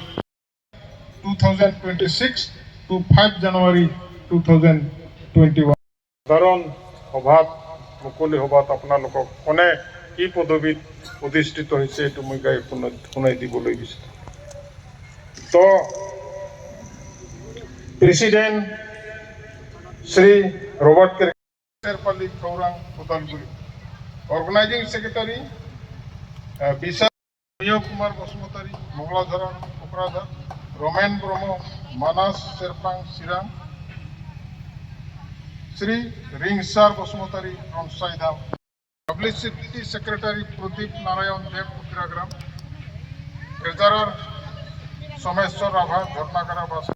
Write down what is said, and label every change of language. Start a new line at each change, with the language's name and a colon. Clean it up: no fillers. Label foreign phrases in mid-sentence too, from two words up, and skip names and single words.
Assamese: 2026 to 5 জানুৱাৰী 2021 সাধাৰণ সভাত মুকলি সভাত আপোনালোকক কোনে কি পদবীত অধিষ্ঠিত হৈছে এইটো মই শুনাই দিবলৈ বিচাৰোঁ তো প্ৰেচিডেণ্ট শ্ৰী ৰবাৰ্ট কেৰপালি খৌৰাং ওদালগুৰি
English: organizing secretary
Assamese: বিশাল কুমার বসুমতারি মংলাধরন কোকরাঝার রমেন ব্রহ্ম মানাস शेरपां চিরাং শ্রী রিংসার বসুমতারি রনসাইধাম
English: publicity secretary
Assamese: প্রদীপ নারায়ণ দেব উত্তরাগ্রাম ট্রেজারার সোমেশ্বর রাভা ঝর্ণাকারা বাস